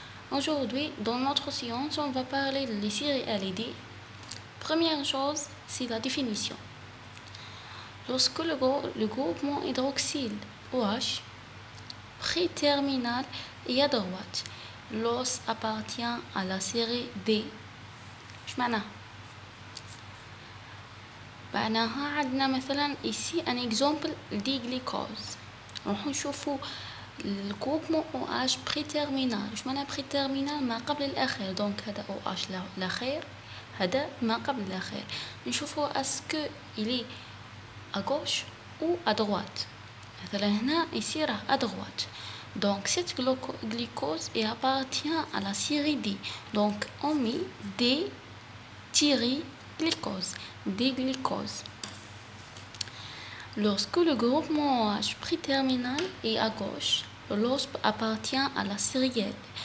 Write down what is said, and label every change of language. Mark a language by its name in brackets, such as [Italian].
[French] Aujourd'hui, dans notre séance, on va parler des séries LED. Première chose, c'est la définition. Lorsque le groupement hydroxyle OH pré-terminal est à droite, l'os appartient à la série D. [Arabic] شمعناها؟ معناها عندنا مثلا [French] ici un exemple [Arabic] دي glucose. راح نشوفوا الجروبمون OH بريتيرمينال. واش معناها بريتيرمينال؟ ما قبل الاخير. دونك هذا OH الاخير، هذا ما قبل الاخير. نشوفوا اسكو الي [French] à gauche ou à droite. [Arabic] مثلا هنا [French] ici [Arabic] راه [French] à droite. Donc cette glucose appartient à la série D. Donc on met D-glucose, D-glucose. Lorsque le groupement OH pré-terminal est à gauche, l'os appartient à la série L.